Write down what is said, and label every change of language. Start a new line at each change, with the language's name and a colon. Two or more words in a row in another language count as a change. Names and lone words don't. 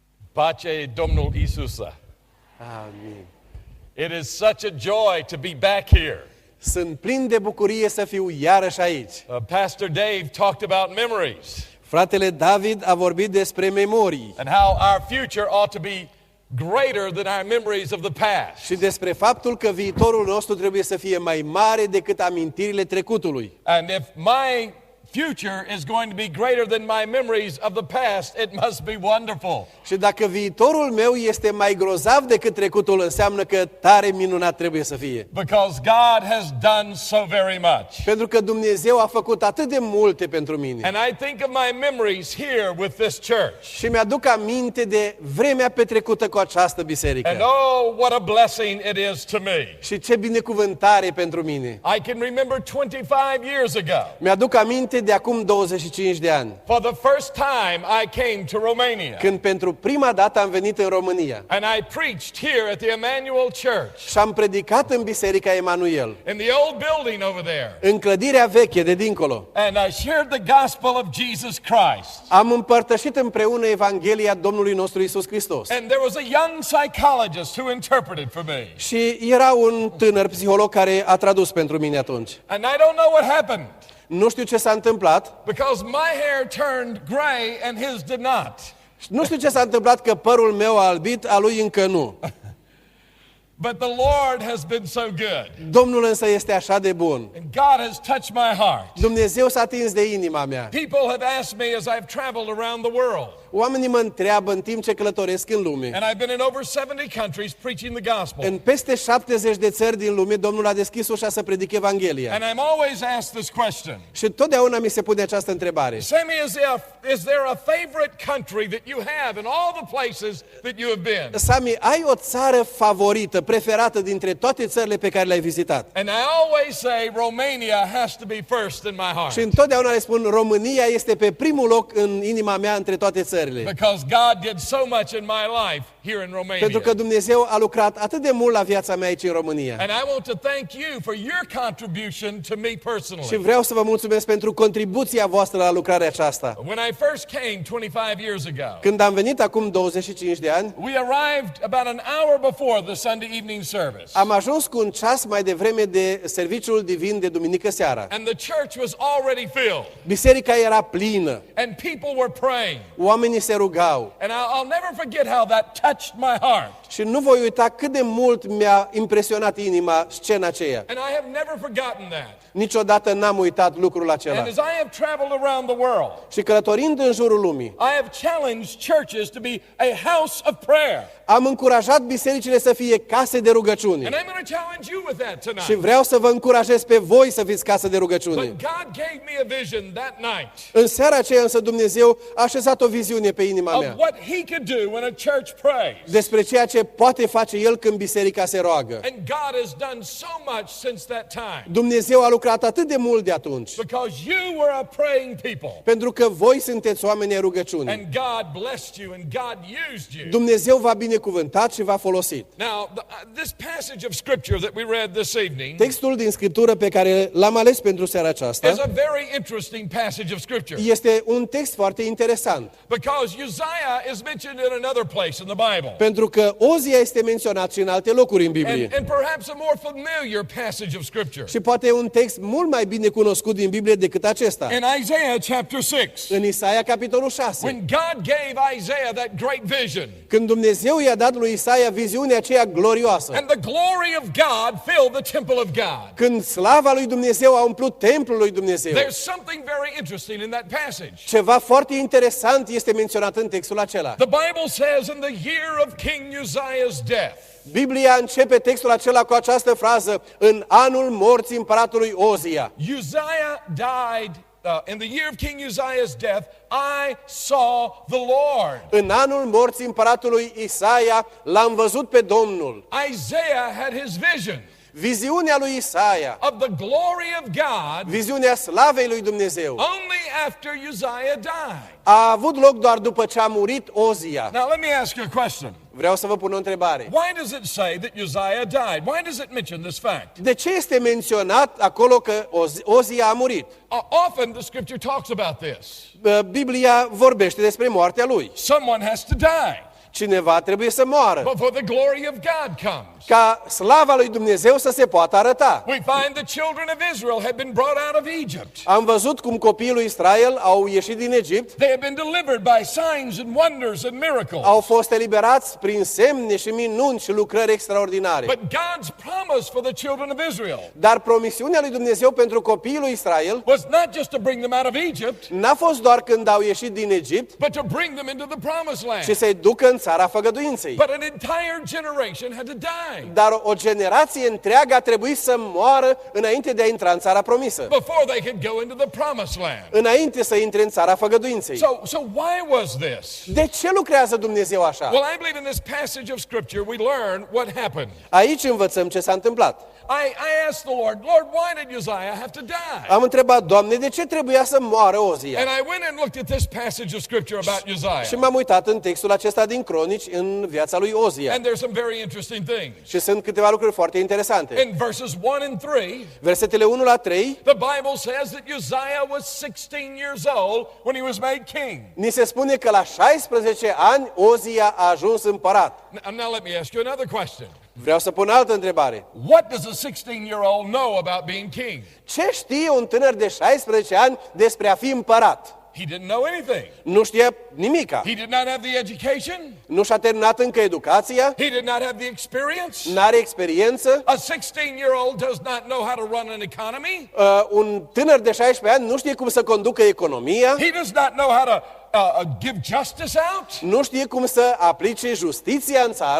Romanian: Pace Domnul Isusă. Amin.
English: It is such a joy to be back here.
Romanian: Sunt plin de bucurie să fiu iarăși aici.
English: Pastor Dave talked about memories
Romanian: Fratele David a vorbit despre memorii
English: and how our future ought to be greater than our memories of the past.
Romanian: și despre faptul că viitorul nostru trebuie să fie mai mare decât amintirile trecutului.
English: And if my future is going to be greater than my memories of the past, it must be wonderful.
Romanian: Și dacă viitorul meu este mai grozav decât trecutul, înseamnă că tare minunat trebuie să fie.
English: Because God has done so very much.
Romanian: Pentru că Dumnezeu a făcut atât de multe pentru mine.
English: And I think of my memories here with this church.
Romanian: Și mi-aduc aminte de vremea petrecută cu această biserică.
English: And oh, what a blessing it is to me.
Romanian: Și ce binecuvântare pentru mine.
English: I can remember 25 years ago.
Romanian: Mi-aduc aminte de acum 25 de ani,
English: For the first time I came to Romania.
Romanian: când pentru prima dată am venit în România
English: And I preached here at the Emmanuel Church.
Romanian: și am predicat în Biserica Emanuel,
English: In the old building over there.
Romanian: în clădirea veche de dincolo.
English: And I shared the gospel of Jesus Christ.
Romanian: Am împărtășit împreună Evanghelia Domnului nostru Iisus Hristos.
English: And there was a young psychologist who interpreted for me.
Romanian: Și era un tânăr psiholog care a tradus pentru mine atunci.
English: And I don't know what happened.
Romanian: Nu știu ce s-a întâmplat.
English: Because my hair turned gray and his did not.
Romanian: Nu știu ce s-a întâmplat, că părul meu a albit, a lui încă nu.
English: But the Lord has been so good.
Romanian: Domnul însă este așa de bun.
English: And God has touched my heart.
Romanian: Dumnezeu s-a atins de inima mea.
English: People have asked me as I've traveled around the world.
Romanian: Oamenii mă întreabă în timp ce călătoresc în lume.
English: And I've been in over 70 countries preaching the gospel.
Romanian: În peste 70 de țări din lume, Domnul a deschis ușa să predice Evanghelia.
English: And I'm always asked this question.
Romanian: Și totdeauna mi se pune această întrebare.
English: Sammy, is there a favorite country that you have in all the places that you have been?
Romanian: Sami, ai o țară favorită, preferată dintre toate țările pe care le-ai vizitat?
English: And I always say Romania has to be first in my heart.
Romanian: Și întotdeauna le spun, România este pe primul loc în inima mea între toate țările.
English: Because God did so much in my life here in Romania.
Romanian: Pentru că Dumnezeu a lucrat atât de mult la viața mea aici în România.
English: And I want to thank you for your contribution to me
Romanian: Și
English: personally.
Romanian: vreau să vă mulțumesc pentru contribuția voastră la lucrarea aceasta.
English: When I first came 25 years ago,
Romanian: Când am venit acum 25 de ani,
English: we arrived about an hour before the Sunday evening service.
Romanian: am ajuns cu un ceas mai devreme de serviciul divin de duminică seara.
English: And the church was already filled.
Romanian: Biserica era plină,
English: And people were praying.
Romanian: oamenii se rugau.
English: And I'll never forget how that touched my heart.
Romanian: Și nu voi uita cât de mult mi-a impresionat inima scena aceea.
English: And I have never forgotten that.
Romanian: Niciodată n-am uitat lucrul acela.
English: And as I have traveled around the world,
Romanian: Și călătorind în jurul lumii,
English: I have challenged churches to be a house of prayer.
Romanian: am încurajat bisericile să fie case de rugăciune.
English: And I'm going to challenge you with that
Romanian: Și
English: tonight.
Romanian: vreau să vă încurajez pe voi să fiți casă de rugăciune.
English: But God gave me a vision that night
Romanian: În seara aceea însă Dumnezeu a așezat o viziune pe inima
English: of
Romanian: mea
English: what He could do when a church prays.
Romanian: despre ceea ce poate face El când biserica se roagă.
English: And God has done so much since that time.
Romanian: Dumnezeu a lucrat atât de mult de atunci,
English: Because you were a praying people.
Romanian: pentru că voi sunteți oameni ai rugăciunii.
English: And God blessed you and God used you.
Romanian: Dumnezeu v-a binecuvântat și v-a folosit.
English: Now, this passage of scripture that we read this evening
Romanian: Textul din Scriptură pe care l-am ales pentru seara
English: is
Romanian: aceasta
English: a very interesting passage of scripture.
Romanian: este un text foarte interesant,
English: Because Uzziah is mentioned in another place in the Bible.
Romanian: pentru că Ozia este menționat și în alte locuri în Biblie.
English: And perhaps a more familiar passage of scripture.
Romanian: Și poate e un text mult mai bine cunoscut din Biblie decât acesta.
English: In Isaiah chapter 6,
Romanian: În Isaia, capitolul 6,
English: when God gave Isaiah that great vision,
Romanian: când Dumnezeu i-a dat lui Isaia viziunea aceea glorioasă,
English: and the glory of God filled the temple of God.
Romanian: când slava lui Dumnezeu a umplut templul lui Dumnezeu,
English: There's something very interesting in that passage.
Romanian: ceva foarte interesant este menționat în textul acela.
English: The Bible says in the year of King Uzziah's death,
Romanian: Biblia începe textul acela cu această frază: în anul morții împăratului Ozia.
English: Uzziah died in the year of King Uzziah's death. I saw the Lord.
Romanian: În anul morții împăratului Isaia l-am văzut pe Domnul.
English: Isaiah had his vision
Romanian: Viziunea lui Isaia,
English: of the glory of God
Romanian: viziunea slavei lui Dumnezeu,
English: only after Uzziah died.
Romanian: a avut loc doar după ce a murit Ozia.
English: Now let me ask you a question.
Romanian: Vreau să vă pun o întrebare.
English: Why does it say that Uzziah died? Why does it mention this fact?
Romanian: De ce este menționat acolo că Ozia a murit?
English: Often the scripture talks about this.
Romanian: Biblia vorbește despre moartea lui.
English: Someone has to die.
Romanian: Cineva trebuie să moară
English: before the glory of God comes.
Romanian: ca slava lui Dumnezeu să se poată arăta.
English: We find the children of Israel had been brought out of Egypt.
Romanian: Am văzut cum copiii lui Israel au ieșit din Egipt,
English: They had been delivered by signs and wonders and miracles.
Romanian: au fost eliberați prin semne și minuni și lucrări extraordinare.
English: But God's promise for the children of Israel
Romanian: Dar promisiunea lui Dumnezeu pentru copiii lui Israel
English: was not just to bring them out of Egypt,
Romanian: n-a fost doar când au ieșit din Egipt,
English: but to bring them into the promised land.
Romanian: ci să-i ducă în țara făgăduinței.
English: But an entire generation had to die
Romanian: Dar o generație întreagă a trebuit să moară înainte de a intra în țara promisă,
English: before they could go into the promised land.
Romanian: înainte să intre în țara făgăduinței.
English: So why was this?
Romanian: De ce lucrează Dumnezeu așa?
English: Well, I believe in this passage of Scripture we learn what happened.
Romanian: Aici învățăm ce s-a întâmplat.
English: I asked the Lord, Lord, why did Uzziah have to die?
Romanian: Am întrebat, Doamne, de ce trebuia să moară Ozia?
English: And I went and looked at this passage of Scripture about
Romanian: Și Uzziah. m-am uitat în textul acesta din Cronici în viața lui Ozia.
English: And there's some very interesting things.
Romanian: Și sunt câteva lucruri foarte interesante.
English: In verses 1 and 3,
Romanian: Versetele 1 la 3,
English: the Bible says that Uzziah was 16 years old when he was made king.
Romanian: ni se spune că la 16 ani Ozia a ajuns împărat.
English: Now let me ask you another question.
Romanian: Vreau să pun altă întrebare.
English: What does a 16-year-old know about being king?
Romanian: Ce știe un tânăr de 16 ani despre a fi împărat?
English: He didn't know anything.
Romanian: Nu știe nimica.
English: He did not have the education.
Romanian: Nu și-a terminat încă educația,
English: He did not have the experience.
Romanian: n-are experiență.
English: A 16-year-old does not know how to run an economy.
Romanian: Un tânăr de 16 ani nu știe cum să conducă economia,
English: He does not know how to give justice out.
Romanian: nu știe cum să aplice justiția în țară,